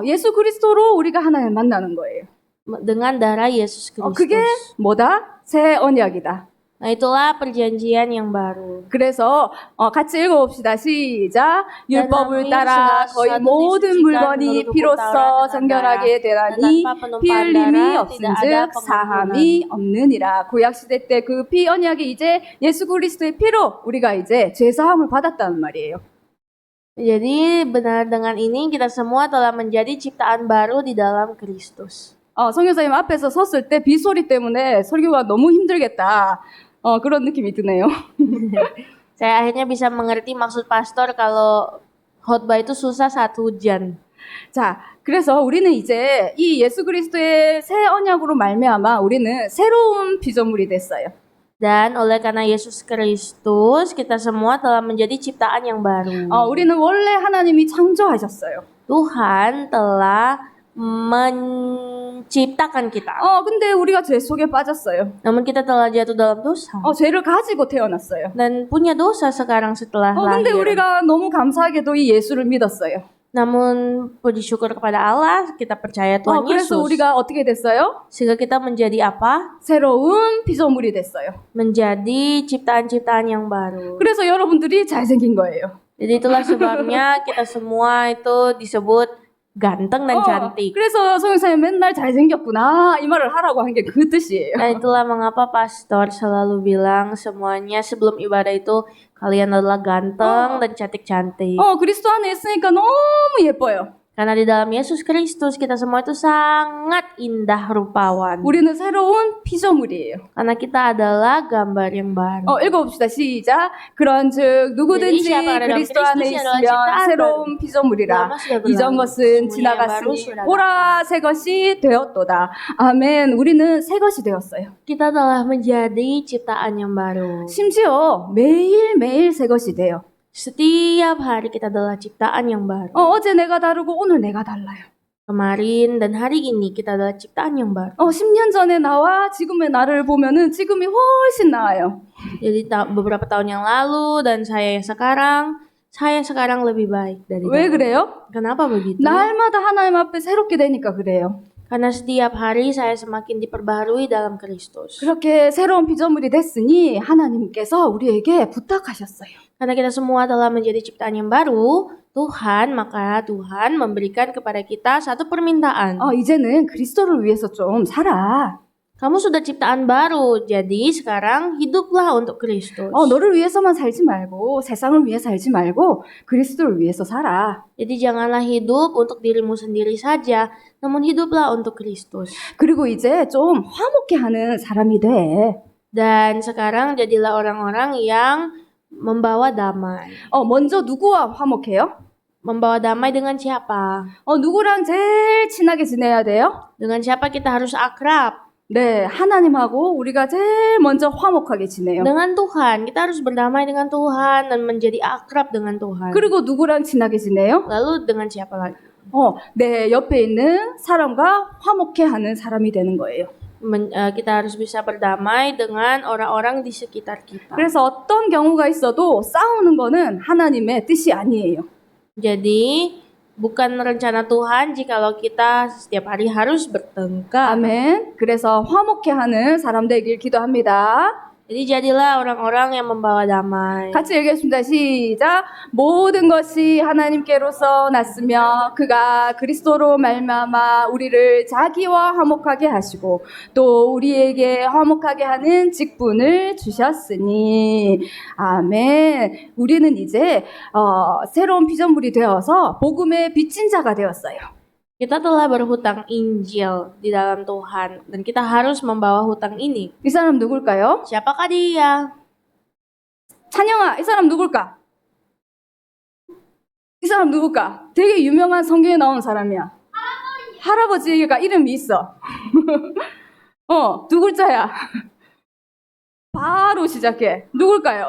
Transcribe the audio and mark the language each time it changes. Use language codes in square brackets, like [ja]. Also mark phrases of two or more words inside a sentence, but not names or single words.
[ko] 예수 그리스도로 우리가 하나님을 만나는 거예요. [id] Dengan darah Yesus Kristus. [ko] 그게 뭐다? 새 언약이다. [id] Nah, itulah perjanjian yang baru. [ko] 그래서 같이 읽어봅시다. 시작. 율법을 따라 거의 모든 물건이 피로써 정결하게 되라니 피 흘림이 없은즉 사함이 없느니라. 구약 시대 때 그 피 언약이 이제 예수 그리스도의 피로 우리가 이제 죄 사함을 받았다는 말이에요. [id] Jadi benar dengan ini kita semua telah menjadi ciptaan baru di dalam Kristus. [ko] 성교사님 앞에서 섰을 때 빗소리 때문에 설교가 너무 힘들겠다. 그런 느낌이 드네요. [id] Saya akhirnya bisa mengerti maksud pastor kalau khotbah itu susah saat hujan. [ko] 자, 그래서 우리는 이제 이 예수 그리스도의 새 언약으로 말미암아 우리는 새로운 피조물이 됐어요. [id] Dan oleh karena Yesus Kristus, kita semua telah menjadi ciptaan yang baru. [ko] 우리는 원래 하나님이 창조하셨어요. [id] Tuhan telah menciptakan kita. [ko] 근데 우리가 죄 속에 빠졌어요. [id] Namun kita telah jatuh dalam dosa. [ko] 죄를 가지고 태어났어요. [id] Dan punya dosa sekarang setelah [ko] 근데 [id] lahir. [ko] 우리가 너무 감사하게도 이 예수를 믿었어요. [id] Namun puji syukur kepada Allah, kita percaya Tuhan [ko] 그래서 [id] Yesus. [ko] 우리가 어떻게 됐어요? [id] Sehingga kita menjadi apa? [ko] 새로운 피조물이 됐어요. [id] Menjadi ciptaan-ciptaan yang baru. [ko] 그래서 여러분들이 잘생긴 거예요. [id] Jadi itulah sebabnya kita semua itu disebut ganteng dan cantik. [ko] 그래서 성형사님 맨날 잘생겼구나 이 말을 하라고 한 게 그 뜻이에요. [id] Nah itulah mengapa pastor selalu bilang semuanya sebelum ibadah itu kalian adalah ganteng dan cantik-cantik. [ko] 그리스도 안에 있으니까 너무 예뻐요. [id] Karena di dalam Yesus Kristus kita semua itu sangat indah rupawan. [ko] 우리는 새로운 피조물이에요. [id] Karena kita adalah gambar yang baru. [ko] 읽어봅시다. 시작. 그런즉 누구든지 [id] jadi siapa ada dalam [ko] 그리스도 안에 [id] Kristus adalah [ko] 있으면 [id] ciptaan [ko] 새로운 피조물이라. [id] Lama sudah berlalu, [ko] 이전 것은 [id] semuanya yang [ko] 지나갔으니 [id] baru sudah [ko] 보라 새 것이 되었도다. 아멘. 우리는 새 것이 되었어요. [id] Kita telah menjadi ciptaan yang baru. [ko] 심지어 매일매일 새 것이 돼요. [id] Setiap hari kita adalah ciptaan yang baru. [ko] 어제 내가 다르고 오늘 내가 달라요. [id] Kemarin dan hari ini kita adalah ciptaan yang baru. [ko] 10년 전에 나와 지금의 나를 보면은 지금이 훨씬 나아요. [id] Jadi beberapa tahun yang lalu dan saya sekarang lebih baik dari [ko] 왜 [id] dahulu. [ko] 그래요? [id] Kenapa begitu? [ko] 날마다 하나님 앞에 새롭게 되니까 그래요. [id] Karena setiap hari saya semakin diperbaharui dalam Kristus. [ko] 그렇게 새로운 피조물이 됐으니 하나님께서 우리에게 부탁하셨어요. [id] Karena kita semua telah menjadi ciptaan yang baru, maka Tuhan memberikan kepada kita satu permintaan. [ko] 이제는 그리스도를 위해서 좀 살아. [id] Kamu sudah ciptaan baru, jadi sekarang hiduplah untuk Kristus. [ko] 너를 위해서만 살지 말고 세상을 위해 살지 말고 그리스도를 위해서 살아. [id] Jadi janganlah hidup untuk dirimu sendiri saja, namun hiduplah untuk Kristus. [ko] 그리고 이제 좀 화목해 하는 사람이 돼. [id] Dan sekarang jadilah orang-orang yang membawa damai. [ko] 먼저 누구와 화목해요? [id] Membawa damai dengan siapa? [ko] 누구랑 제일 친하게 지내야 돼요? [id] Dengan siapa kita harus akrab? [ko] 네, 하나님하고 우리가 제일 먼저 화목하게 지내요. [id] Dengan Tuhan. Kita harus berdamai dengan Tuhan dan menjadi akrab dengan Tuhan. [ko] 그리고 누구랑 친하게 지내요? [id] Lalu dengan siapa lagi? [ko] 내 옆에 있는 사람과 화목해 하는 사람이 되는 거예요. [id] Kita harus bisa berdamai dengan orang-orang di sekitar kita. [ko] 그래서 어떤 경우가 있어도 싸우는 거는 하나님의 뜻이 아니에요. [id] Jadi bukan rencana Tuhan jikalau kita setiap hari harus bertengkar. [ko] 아멘. 그래서 화목해 하는 사람 되길 기도합니다. [id] Jadi jadilah orang-orang yang membawa damai. [ko] 같이 얘기했습니다. 시작. 모든 것이 하나님께로서 났으며 그가 그리스도로 말미암아 우리를 자기와 화목하게 하시고 또 우리에게 화목하게 하는 직분을 주셨으니 아멘. 우리는 이제 새로운 피조물이 되어서 복음의 빚진 자가 되었어요. [id] Kita telah berhutang Injil di dalam Tuhan dan kita harus membawa hutang ini. [ko] 이 사람 누굴까요? [id] Siapakah dia? [ko] 찬영아, 이 사람 누굴까? 이 사람 누굴까? 되게 유명한 성경에 나온 사람이야. 할아버지가 이름이 있어. 두 글자야. 바로 시작해. 누굴까요?